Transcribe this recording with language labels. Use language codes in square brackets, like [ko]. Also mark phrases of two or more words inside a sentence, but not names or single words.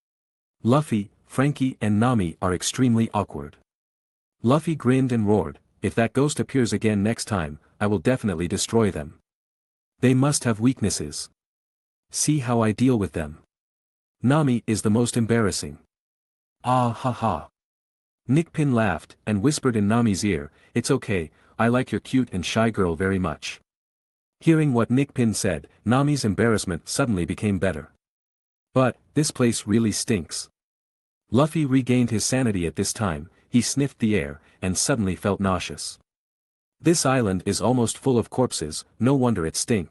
[en] Luffy, Franky and Nami are extremely awkward. Luffy grinned and roared, "If that ghost appears again next time, I will definitely destroy them. They must have weaknesses. See how I deal with them." Nami is the most embarrassing. Ah ha ha. Nickpin laughed and whispered in Nami's ear, "It's okay, I like your cute and shy girl very much." Hearing what Nickpin said, Nami's embarrassment suddenly became better. But, this place really stinks. Luffy regained his sanity at this time. He sniffed the air, and suddenly felt nauseous. This island is almost full of corpses, no wonder it stink.